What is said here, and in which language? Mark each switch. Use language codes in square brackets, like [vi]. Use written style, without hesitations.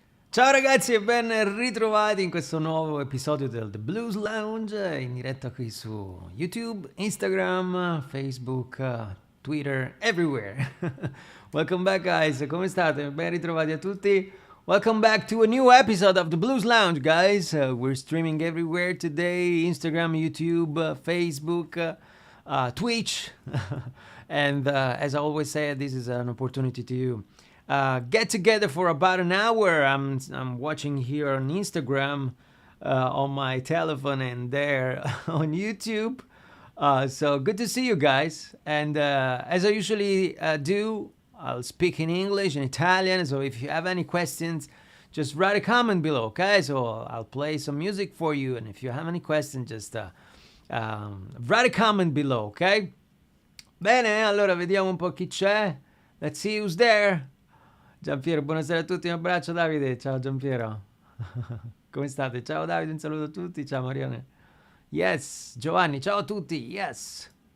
[it] Ciao ragazzi e ben ritrovati in questo nuovo episodio del The Blues Lounge in diretta qui su YouTube, Instagram, Facebook, Twitter, everywhere. [en] Welcome back guys, [it] come state? Ben ritrovati a tutti. [en] Welcome back to a new episode of The Blues Lounge guys. We're streaming everywhere today, Instagram, YouTube, Facebook, Twitch. And as I always say, this is an opportunity to get together for about an hour. I'm watching here on Instagram, on my telephone, and there on YouTube. So good to see you guys. And as I usually do, I'll speak in English and Italian. So if you have any questions, just write a comment below, okay? So I'll play some music for you. And if you have any questions, just write a comment below, okay? [it] Bene, allora vediamo un po' chi c'è. [en] Let's see who's there. [it] Giampiero, buonasera a tutti, un abbraccio Davide, ciao Giampiero. Come state? Ciao Davide, un saluto a tutti, ciao Marione. Yes, Giovanni, ciao a tutti, yes.